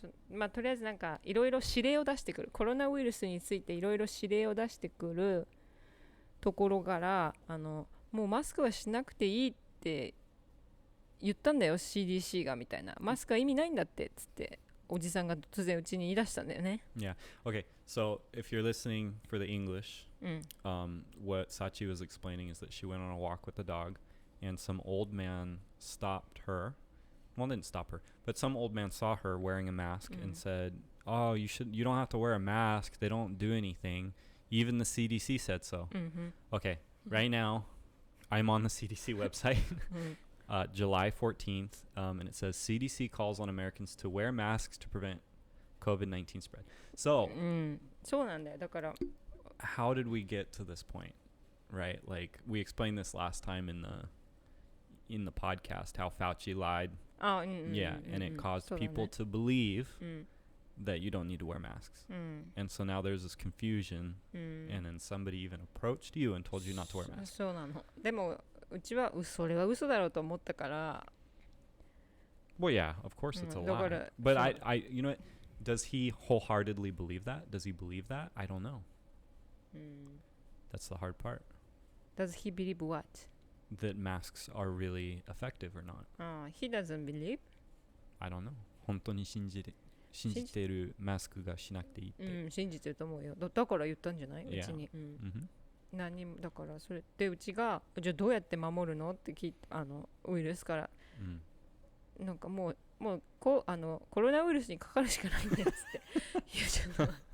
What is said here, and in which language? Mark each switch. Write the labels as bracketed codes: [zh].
[ja] まあとりあえずなんかいろいろ指令を出してくる、コロナウイルスについていろいろ指令を出してくるところからもうマスクはしなくていいって言ったんだよ CDC がみたいな、マスクは意味ないんだってっつっておじさんが突然うちに言い出したんだよね。 [en] Yeah. Okay. So if you're listening for the English, what Sachi was explaining is that she went on a walk with the dog, and some old man stopped her. Well, didn't stop her, but some old man saw her wearing a mask and said, "Oh, you don't have to wear a mask. They don't do anything. Even the CDC said so." Okay. Right now, I'm on the CDC website. July 14th, and it says CDC calls on Americans to wear masks to prevent COVID-19 spread. So, [ja] そうなんだよ。だから [en] how did we get to this point, right? Like we explained this last time in the podcast how Fauci lied. Yeah, and it caused people to believe that you don't need to wear masks. And so now there's this confusion, and then somebody even approached you and told you not to wear masks. [ja] そうなの。でもうちはそれは嘘だろうと思ったから。 [en] Well, yeah, of course it's a lie. But I you know what? Does he wholeheartedly believe that? Does he believe that? I don't know. That's the hard part. Does he believe what? That masks are really effective or not. He doesn't believe? I don't know. [ja] 本当に信じているマスクがしなくていいって。信じてると思うよ。だから言ったんじゃない？うちに。何もだからそれでうちがじゃあどうやって守るのって聞いてウイルスから、なんかもうコロナウイルスにかかるしかないんだよっつって言うじゃん。